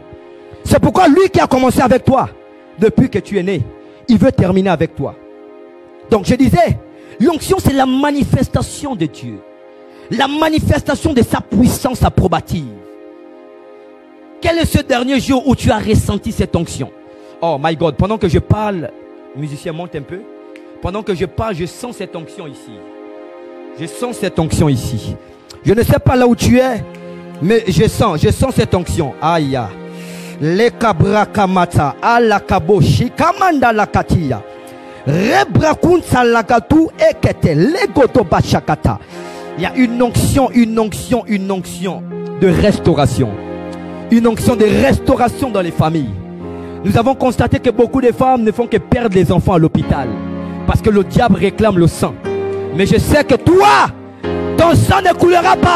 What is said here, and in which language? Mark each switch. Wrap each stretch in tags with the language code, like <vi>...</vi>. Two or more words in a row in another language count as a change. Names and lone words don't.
<fr>C'est pourquoi lui qui a commencé avec toi, depuis que tu es né, il veut terminer avec toi. Donc je disais, l'onction c'est la manifestation de Dieu. La manifestation de sa puissance approbative. Quel est ce dernier jour où tu as ressenti cette onction?</fr> <en>Oh my God,</en> <fr>pendant que je parle, musicien monte un peu. Pendant que je parle, je sens cette onction ici. Je sens cette onction ici. Je ne sais pas là où tu es, mais je sens cette onction. Aïe. Le kabrakamata alakaboshi kamanda lakatia. Rebrakunsa lagatu ekete legoto bashakata. Il y a une onction de restauration. Une onction de restauration dans les familles. Nous avons constaté que beaucoup de femmes ne font que perdre les enfants à l'hôpital. Parce que le diable réclame le sang. Mais je sais que toi, ton sang ne coulera pas.</fr>